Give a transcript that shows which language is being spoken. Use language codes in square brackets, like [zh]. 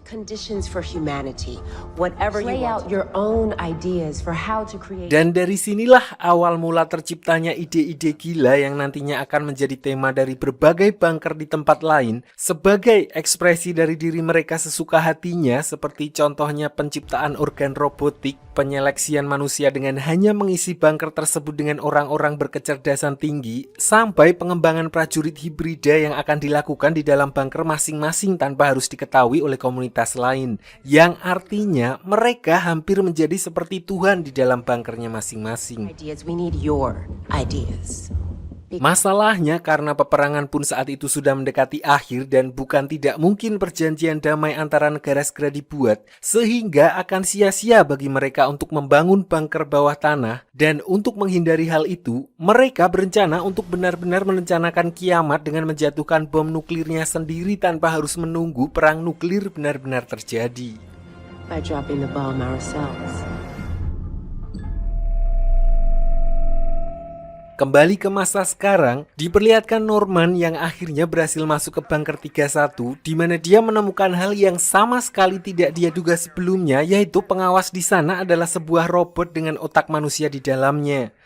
[en] Conditions for humanity, whatever you want. Your own ideas for how to create. [id] Dan dari sinilah awal mula terciptanya ide-ide gila yang nantinya akan menjadi tema dari berbagai bunker di tempat lain sebagai ekspresi dari diri mereka sesuka hatinya, seperti contohnya penciptaan organ robotik, penyeleksian manusia dengan hanya mengisi bunker tersebut dengan orang-orang berkecerdasan tinggi, sampai pengembangan prajurit hibrida yang akan dilakukan di dalam bunker masing-masing tanpa harus diketahui oleh komunitas lain, yang artinya mereka hampir menjadi seperti Tuhan di dalam bunkernya masing-masing. Masalahnya karena peperangan pun saat itu sudah mendekati akhir dan bukan tidak mungkin perjanjian damai antara negara segera dibuat, sehingga akan sia-sia bagi mereka untuk membangun bunker bawah tanah. Dan untuk menghindari hal itu, mereka berencana untuk benar-benar merencanakan kiamat dengan menjatuhkan bom nuklirnya sendiri tanpa harus menunggu perang nuklir benar-benar terjadi. [en] By dropping the bomb ourselves. [id] Kembali ke masa sekarang, diperlihatkan Norman yang akhirnya berhasil masuk ke bunker 31, di mana dia menemukan hal yang sama sekali tidak dia duga sebelumnya, yaitu pengawas di sana adalah sebuah robot dengan otak manusia di dalamnya.